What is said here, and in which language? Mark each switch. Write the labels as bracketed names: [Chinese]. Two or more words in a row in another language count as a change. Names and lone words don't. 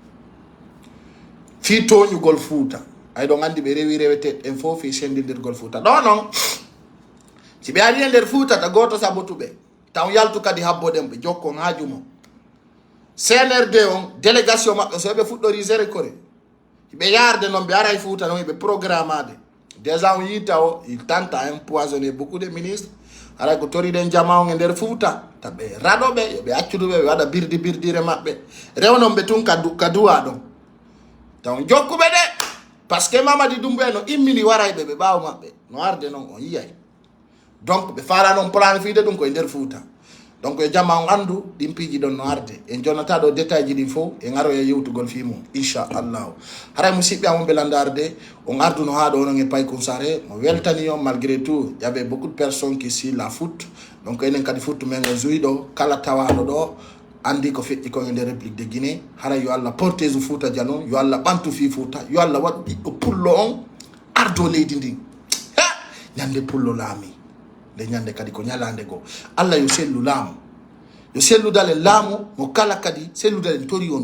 [Fula] fi toñugol Fouta ay ɗon andi ɓe rewi rewete en fof fi sendidirgol Fouta ɗo noon si ɓe ari e nder Fouta ta goto sabotuɓe taw yaltu kadi habboɗen ɓe jokkon hajumo CNRD on délégation maɓɓe so ɓe fuɗɗori géré kore ɓe yarde noon ɓe ara e Fouta noon ɓe programmade déjà on yita o [French] il tente à empoisonner beaucoup de ministres [Fula] haray ko toriɗen jama on e nder Fouta taɓe raɗoɓe yoɓe accuduɓe ɓe waɗa birdire maɓɓe rewnon ɓe tun ka duwa ɗon taw jokkuɓe ɗe [French] par ce que [Fula] Mamadi Doumbouya no immini warayɓe ɓe ɓaawo maɓɓe no arde noon on yiyay donc ɓe faala noon planifiide ɗum koye nder Fouta donc e jamma on andu ɗin piiji ɗon no arde en jonnata ɗo détail ji ɗin fof e ngaro e yewtugol fi mum inchallahu haray musidɓe amon belandarde on arduno ha ɗo onon e Paykun Sare mo weltani on [French] malgré tout y avait beaucoup de personnes qui suivent la foot [Fula] donc enen kadi foot men o joui ɗo kala tawaɗo ɗo andi ko feƴƴi kon e nder république de Guinée haray yo Allah porteuse Fouta Dialon yo Allah ɓantu fi Fouta yo Allah waɗ ɓiɗɗo pullo on ardo leydi ndin ñande pullo laami nde ñande kadi ko ñalande goo Allah yo sellu laamu yo selludalen laamu mo kala kadi selludalen tori on